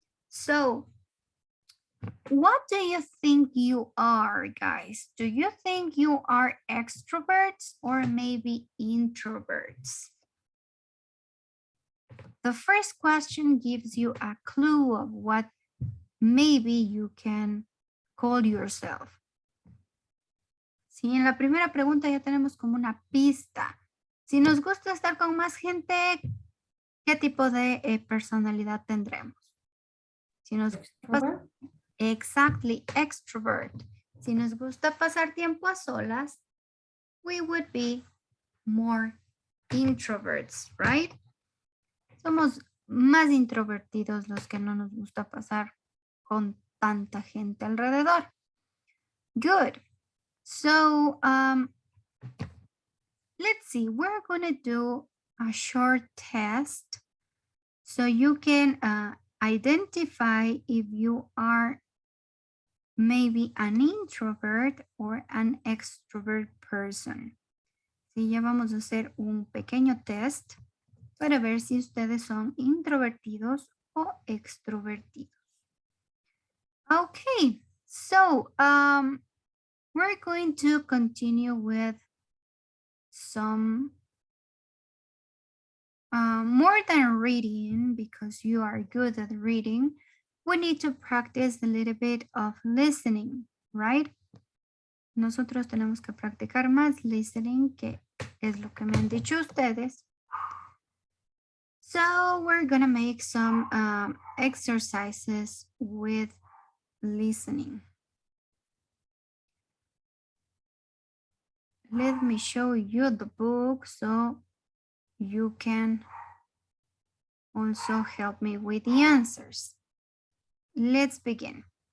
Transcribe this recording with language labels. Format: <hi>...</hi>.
<en>So what do you think you are, guys? Do you think you are extroverts or maybe introverts? The first question gives you a clue of what maybe you can call yourself.</en> <es>Sí, en la primera pregunta ya tenemos como una pista. Si nos gusta estar con más gente, ¿qué tipo de personalidad tendremos? Si nos gusta,</es> <en>exactly, extrovert.</en> <es>Si nos gusta pasar tiempo a solas,</es> <en>we would be more introverts, right?</en> <es>Somos más introvertidos los que no nos gusta pasar con tanta gente alrededor.</es> <en>Good. So, let's see, we're going to do a short test so you can identify if you are maybe an introvert or an extrovert person.</en> <es>Sí, ya vamos a hacer un pequeño test para ver si ustedes son introvertidos o extrovertidos.</es> <en>Okay, so we're going to continue with some more than reading, because you are good at reading. We need to practice a little bit of listening, right?</en> <es>Nosotros tenemos que practicar más listening, que es lo que me han dicho ustedes.</es> <en>So we're gonna make some exercises with listening. Let me show you the book so you can also help me with the answers. Let's begin.</en>